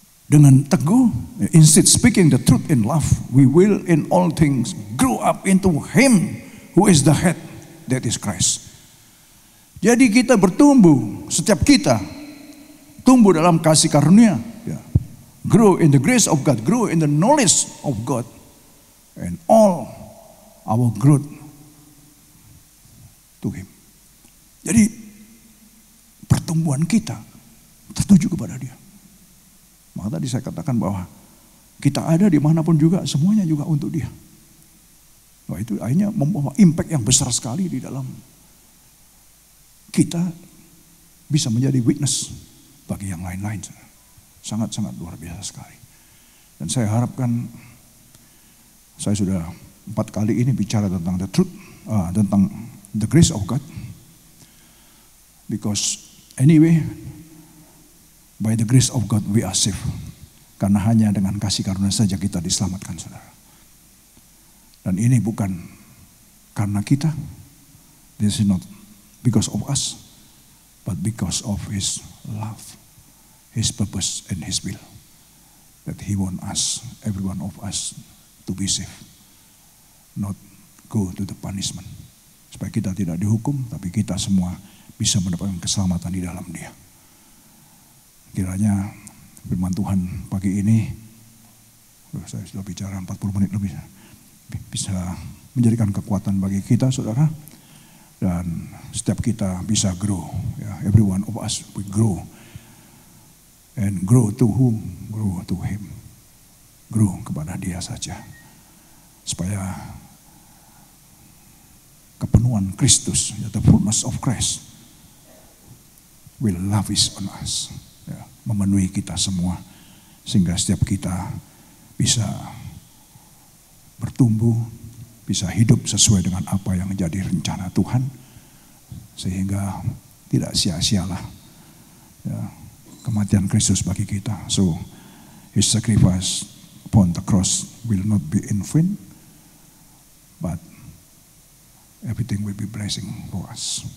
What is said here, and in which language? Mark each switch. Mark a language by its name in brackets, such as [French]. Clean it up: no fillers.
[Indonesian] Dengan teguh, [English] instead speaking the truth in love, we will in all things grow up into Him who is the head, that is Christ. [Indonesian] Jadi kita bertumbuh, setiap kita tumbuh dalam kasih karunia, ya. [English] Grow in the grace of God, grow in the knowledge of God, and all our growth to Him. [Indonesian] Jadi pertumbuhan kita tertuju kepada Dia. Maka tadi saya katakan bahwa kita ada dimanapun juga, semuanya juga untuk Dia. Wah, itu akhirnya membawa impact yang besar sekali di dalam kita bisa menjadi witness bagi yang lain-lain. Sangat-sangat luar biasa sekali. Dan saya harapkan, saya sudah 4 kali ini bicara tentang the truth, tentang [English] the grace of God. Because anyway, by the grace of God we are saved. [Indonesian] Karena hanya dengan kasih karunia saja kita diselamatkan, saudara. Dan ini bukan karena kita. [English] This is not because of us, but because of His love, His purpose, and His will. That He want us, every one of us, to be saved. Not go to the punishment. [Indonesian] Supaya kita tidak dihukum, tapi kita semua bisa mendapatkan keselamatan di dalam Dia. Kiranya firman Tuhan pagi ini, saya sudah bicara 40 menit lebih, bisa menjadikan kekuatan bagi kita, saudara. Dan setiap kita bisa grow. [English] Ya, every one of us we grow. And grow to whom? Grow to Him. Grow [Indonesian] kepada Dia saja. Supaya kepenuhan Kristus, [English] ya, the fullness of Christ will lavish on us. [Indonesian] Ya, memenuhi kita semua. Sehingga setiap kita bisa bertumbuh, bisa hidup sesuai dengan apa yang menjadi rencana Tuhan, sehingga tidak sia-sialah, ya, kematian Kristus bagi kita. [English] So His sacrifice upon the cross will not be in vain, but everything will be blessing for us.